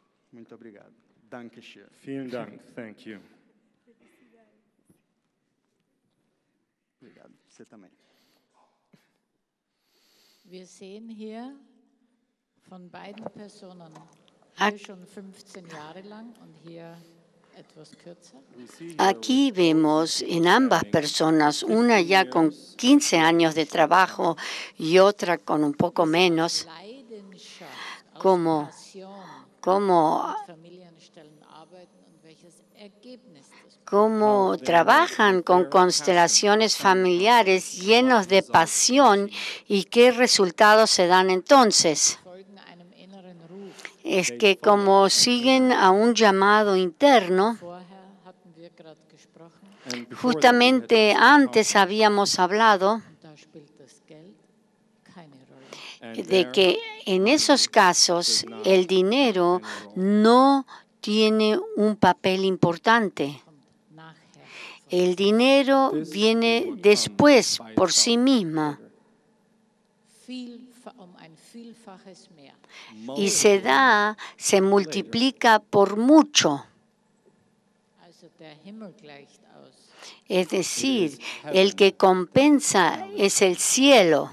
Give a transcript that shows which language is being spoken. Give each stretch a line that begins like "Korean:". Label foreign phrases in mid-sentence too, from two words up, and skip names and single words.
Portuguese: Muito obrigado.
German: Danke schön. Vielen Dank.
English: Thank you.
Portuguese: Obrigado. Você também.
German: Wir sehen hier von beiden Personen, Ac- hier schon 15 Jahre lang und hier etwas kürzer.
Spanish: Aquí vemos en ambas personas, una ya con 15 años de trabajo y otra con un poco menos,
German: Leidenschaft, aus
Spanish: Como-
English: Passion
Spanish: cómo
German: mit Familienstellen arbeiten und welches Ergebnis das
Spanish: cómo trabajan con constelaciones familiares llenos de pasión y qué resultados se dan entonces.
German: folgen einem inneren Ruf.
Spanish: Es que como siguen a un llamado interno,
German: Vorher hatten wir gerade gesprochen,
English: And before that, we had
Spanish: justamente
English: just
Spanish: antes
English: talked,
Spanish: habíamos hablado
German: und da spielt das Geld keine Rolle.
English: and
Spanish: de
English: there,
Spanish: que en esos casos el dinero no tiene un papel importante.
German: Kommt nachher.
Spanish: El dinero viene después por sí mismo
German: Um ein Vielfaches mehr.
Spanish: y se multiplica por mucho.
German: Also der Himmel gleicht aus.
Spanish: Es decir, el que compensa es el cielo.